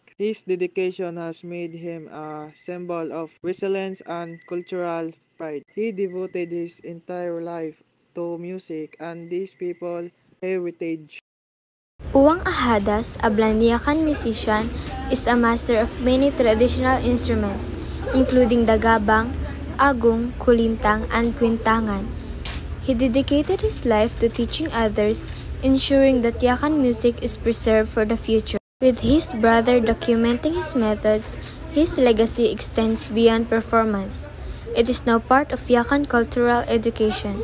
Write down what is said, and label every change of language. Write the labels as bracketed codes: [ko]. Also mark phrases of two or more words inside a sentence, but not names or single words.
[en] His dedication has made him a symbol of resilience and cultural pride. He devoted his entire life to music and these people's heritage. Uwang Ahadas, a blind Yakan musician, is a master of many traditional instruments, including the gabang, agong, kulintang, and kwintangan. He dedicated his life to teaching others, ensuring that Yakan music is preserved for the future. With his brother documenting his methods, his legacy extends beyond performance. It is now part of Yakan cultural education.